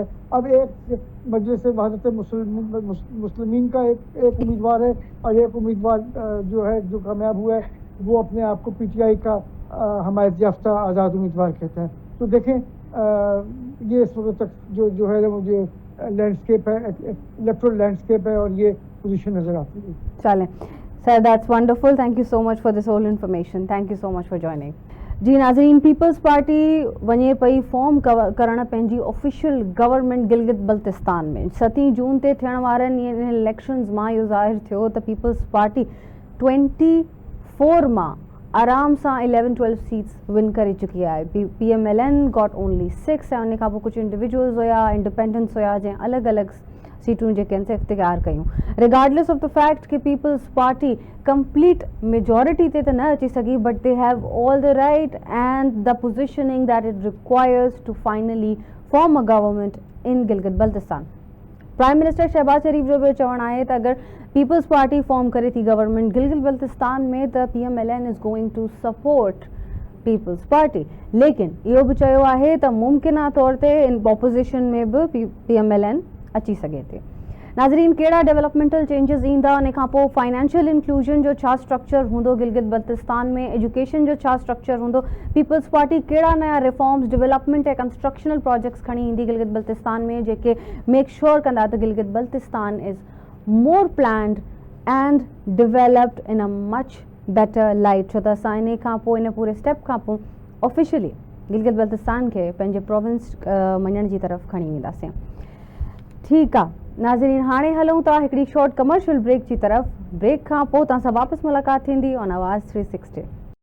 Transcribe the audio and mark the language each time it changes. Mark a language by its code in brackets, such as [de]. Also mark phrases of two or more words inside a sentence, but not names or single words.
[ur] اب ایک مجلس وحدت مسلمین کا ایک امیدوار ہے اور ایک امیدوار جو ہے جو کامیاب ہوا ہے وہ اپنے آپ کو PTI کا حمایت یافتہ آزاد امیدوار کہتا ہے. تو دیکھیں یہ اس وقت تک جو ہے مجھے لینڈسکیپ ہے, [en] electoral landscape [ur] ہے اور یہ پوزیشن نظر آتی ہے. چلیں سر, [en] That's wonderful. Thank you so much for this all information. Thank you so much for joining. [sd] जी नाज़रीन, पीपल्स पार्टी वञे पई फॉर्म करण पंहिंजी [en] official government [sd] गिलगित बल्तिस्तान में। 7 जून ते थियण वारनि इलेक्शंस मां इहो ज़ाहिर थियो त पीपल्स पार्टी 24 मां आराम सां 11-12 [en] seats win [sd] करे चुकी है। PMLN [en] got only [sd] 6 ऐं उन खां पोइ कुझु इंडिविजुअल्स हुया, इंडिपेंडेंट्स हुया जंहिं अलॻि अलॻि सीटूं जेके आहिनि से इख्तियार कयूं। [en] regardless of the fact [sd] कि पीपल्स पार्टी [en] complete majority [sd] ते त न अची सघी, [en] But they have all the right and the positioning that it requires to finally form a government in Gilgit Baltistan. prime minister [sd] शहबाज शरीफ जो भी चवणु आहे त अगरि पीपल्स पार्टी फॉर्म करे थी गवर्नमेंट गिलगित बल्तिस्तान में त PMLN [en] is going to support [sd] पीपल्स पार्टी, लेकिन इहो बि चयो आहे त मुमकिना तौर ते इन ऑपोजिशन में बि PMLN अची सघे थी। नाज़रीन, कहिड़ा [en] developmental changes [sd] ईंदा, उन खां पोइ [en] financial inclusion [sd] जो छा स्ट्रक्चर हूंदो गिलगित बल्तिस्तान में, एजुकेशन जो छा स्ट्रक्चर हूंदो, पीपल्स पार्टी कहिड़ा नया रिफॉर्म्स, डेवलपमेंट ऐं [en] constructional projects [sd] खणी ईंदी गिलगित बल्तिस्तान में जेके [en] make sure [sd] कंदा त गिलगित बल्तिस्तान [en] is more planned and developed in a much better light. [sd] छो त असां इन खां पोइ इन पूरे स्टेप खां पोइ ऑफिशियली गिलगित बल्तिस्तान खे पंहिंजे प्रोविंस मञण जी तरफ़ खणी वेंदासीं। ठीकु आहे नाज़रीन, हाणे हलूं था हिकिड़ी [en] short commercial break [sd] जी तरफ़। ब्रेक खां पोइ तव्हां सां वापसि मुलाक़ात थींदी ऑन आवाज़ 360।